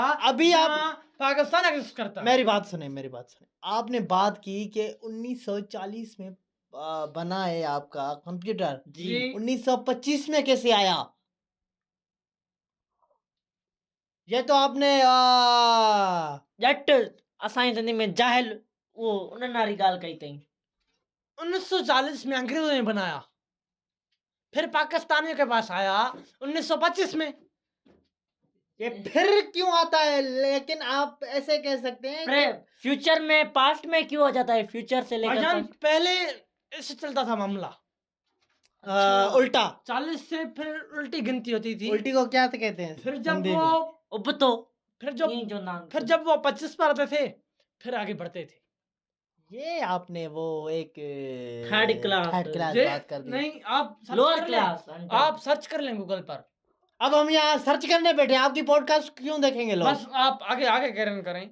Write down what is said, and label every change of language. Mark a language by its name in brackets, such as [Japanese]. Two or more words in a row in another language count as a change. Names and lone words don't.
[Hindi] अभी आप जहाँ पाकिस्तान एग्जिस्ट करता है। मेरी बात सुने, मेरी बात सुने। आपने बात की कि 1940 में बना है आपका कंप्यूटर। जी 1925 में कैसे आया? ये तो आपने [Sindhi] ॼट असांजी सिंधी में जाहिल उहो उन्हनि वारी ॻाल्हि कई अथई [Hindi] 1940 में अंग्रेजों ने बनाया, फिर पाकिस्तानियों के पास आया 1925 में। ये फिर क्यों आता है? लेकिन आप ऐसे कह सकते हैं कि फ्यूचर में पास्ट में क्यों आ जाता है फ्यूचर से लेकर भाईजान past? पहले ऐसे चलता था मामला। उल्टा। 40 से फिर उल्टी गिनती होती थी। उल्टी को क्या कहते हैं फिर जब हिंदी वो में? [Sindhi] उबतो [Hindi] फिर जब [Sindhi] ईअं चवंदा आहिनि [Hindi] फिर जब वो 25 पर आते थे, फिर आगे बढ़ते थे। ये आपने वो एक [English] Third class, third class [Hindi] ये बात कर दी। नहीं, आप सर्च लोअर कर लें। क्लास आप सर्च कर लें गूगल पर। अब हम यहाँ सर्च करने बैठे, आपकी पॉडकास्ट क्यों देखेंगे लोग? बस आप आगे आगे कैरन करें।